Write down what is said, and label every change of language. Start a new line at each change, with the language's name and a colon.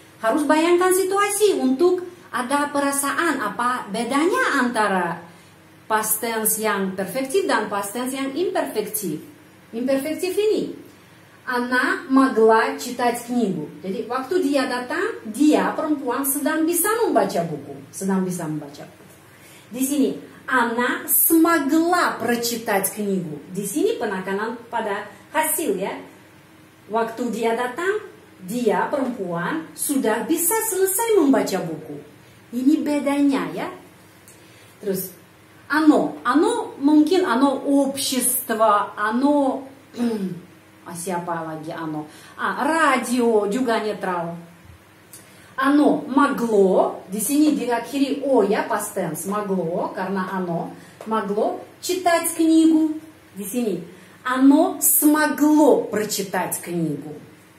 Indonesian: Harus bayangkan situasi untuk ada perasaan apa bedanya antara past tense yang perfektif dan past tense yang imperfektif. Imperfektif ini.
Russian: Она могла читать книгу.
Indonesian: Jadi waktu dia datang, dia perempuan sedang bisa membaca buku. Sedang bisa membaca buku. Di sini,
Russian: она смогла прочитать книгу.
Indonesian: Di sini penekanan pada hasil ya. Waktu dia datang, dia perempuan sudah bisa selesai membaca buku. Ini bedanya ya.
Russian: Terus оно mungkin оно общество, оно
Indonesian: siapa lagi
Russian: оно? Радио
Indonesian: juga netral.
Russian: Оно могло,
Indonesian: di sini diakhiri o ya past tense, могло karena
Russian: оно могло читать книгу.
Indonesian: Di sini
Russian: оно смогло прочитать книгу.